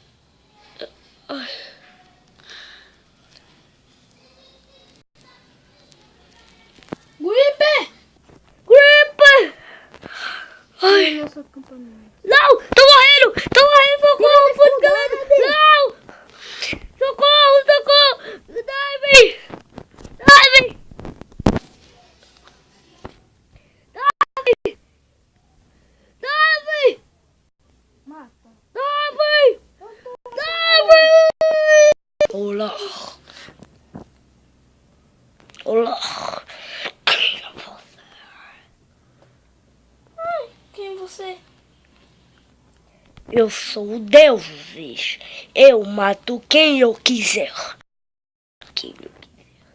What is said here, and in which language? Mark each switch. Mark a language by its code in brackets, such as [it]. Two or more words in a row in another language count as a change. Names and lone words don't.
[pt] Gripe! Gripe! Ai. Nosso acampamento. Não! Tô morrendo! Socorro! Foi escalando! Não! Socorro! Dive! Dive! Dive! Dive! Mata. Dive! Dive! Olá! Olá! Quem é você? Ai, quem é você? Eu sou o Deus, bicho. Eu mato quem eu quiser. Quem eu quiser.